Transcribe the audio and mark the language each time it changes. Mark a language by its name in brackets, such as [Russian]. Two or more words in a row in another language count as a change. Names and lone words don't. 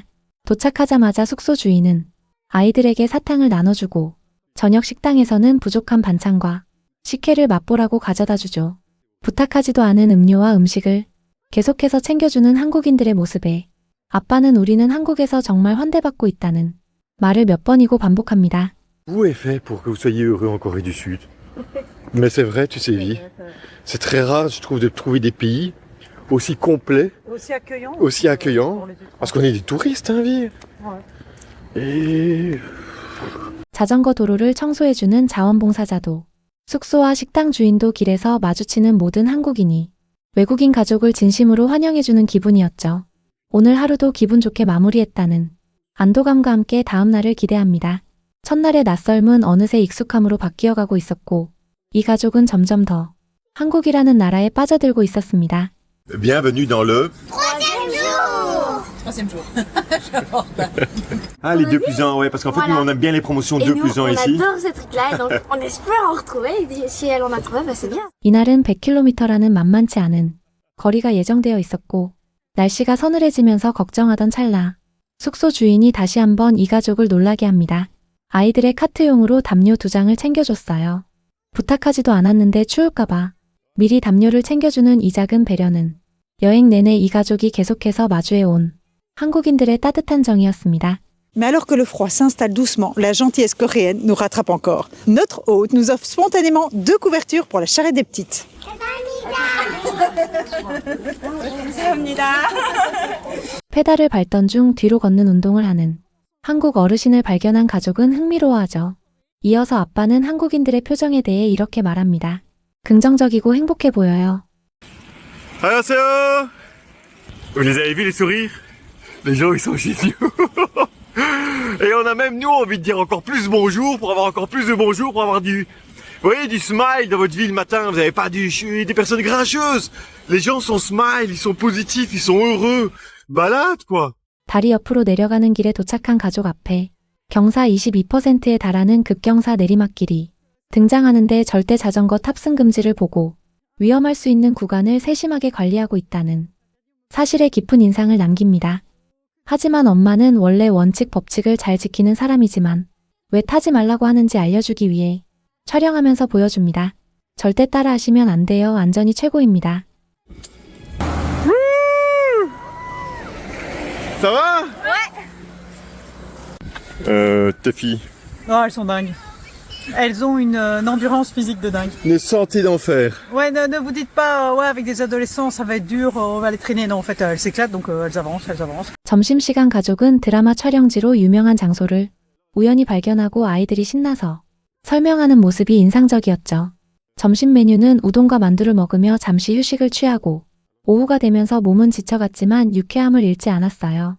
[Korean] 도착하자마자 숙소 주인은 아이들에게 사탕을 나눠주고 저녁 식당에서는 부족한 반찬과 식혜를 맛보라고 가져다 주죠. 부탁하지도 않은 음료와 음식을 계속해서 챙겨주는 한국인들의 모습에 아빠는 우리는 한국에서 정말 환대받고 있다는 말을 몇 번이고 반복합니다. [French] Où est fait pour que vous soyez heureux en Corée du Sud? Mais c'est vrai, tu sais, vie. C'est très rare, je trouve, de trouver des pays aussi complets, aussi accueillants, parce qu'on est des touristes, hein, vie. Et... [Korean] 자전거 도로를 청소해주는 자원봉사자도, 숙소와 식당 주인도 길에서 마주치는 모든 한국인이 외국인 가족을 진심으로 환영해주는 기분이었죠. 오늘 하루도 기분 좋게 마무리했다는 안도감과 함께 다음 날을 기대합니다. 첫날의 낯설음은 어느새 익숙함으로 바뀌어가고 있었고 이 가족은 점점 더 한국이라는 나라에 빠져들고 있었습니다. [French] Bienvenue dans le... Troisième jour. Ah, les 2+1, ouais, parce qu'en fait, Voilà. nous, on aime bien les promotions 2+1 ici. On adore ce truc-là, donc on espère en retrouver. Et si elle en a trouvé, bah c'est bien. [Korean] 이날은 100km라는 만만치 않은 거리가 예정되어 있었고 날씨가 서늘해지면서 걱정하던 찰나 숙소 주인이 다시 한번 이 가족을 놀라게 합니다. 아이들의 카트용으로 담요 2장을 챙겨줬어요. 부탁하지도 않았는데 추울까봐 미리 담요를 챙겨주는 이 작은 배려는 여행 내내 이 가족이 계속해서 마주해온 한국인들의 따뜻한 정이었습니다. [French] Mais alors que le froid s'installe doucement, la gentillesse coréenne nous rattrape encore. Notre hôte nous offre spontanément 2 couvertures pour la charrette des petites. [Korean] 페달을 밟던 중 뒤로 걷는 운동을 하는 한국 어르신을 발견한 가족은 흥미로워하죠. 이어서 아빠는 한국인들의 표정에 대해 이렇게 말합니다. 긍정적이고 행복해 보여요. 안녕하세요. [French] Vous les avez vus les sourires? Les gens ils sont géniaux. Et on a même nous envie de dire encore plus bonjour pour avoir encore plus de bonjour pour avoir du, vous voyez, du smile dans votre vie le matin. Vous n'avez pas des personnes grincheuses. Les gens sont smile, ils sont positifs, ils sont heureux. Balade quoi. [Korean] 다리 옆으로 내려가는 길에 도착한 가족 앞에 경사 22%에 달하는 급경사 내리막길이 등장하는데 절대 자전거 탑승 금지를 보고 위험할 수 있는 구간을 세심하게 관리하고 있다는 사실에 깊은 인상을 남깁니다. 하지만 엄마는 원래 원칙 법칙을 잘 지키는 사람이지만 왜 타지 말라고 하는지 알려주기 위해 촬영하면서 보여줍니다. 절대 따라하시면 안 돼요. 안전이 최고입니다. [French] Ça va? Ouais. Tes filles. Oh, elles sont dingues. Elles ont une endurance physique de dingue. Une santé d'enfer. Ouais, ne vous dites pas, ouais, avec des adolescents, ça va être dur, on va les traîner. Non, en fait, elles s'éclatent, donc elles avancent. [Korean] 점심시간 가족은 드라마 촬영지로 유명한 장소를 우연히 발견하고 아이들이 신나서 설명하는 모습이 인상적이었죠. 점심 메뉴는 우동과 만두를 먹으며 잠시 휴식을 취하고 오후가 되면서 몸은 지쳐갔지만 유쾌함을 잃지 않았어요.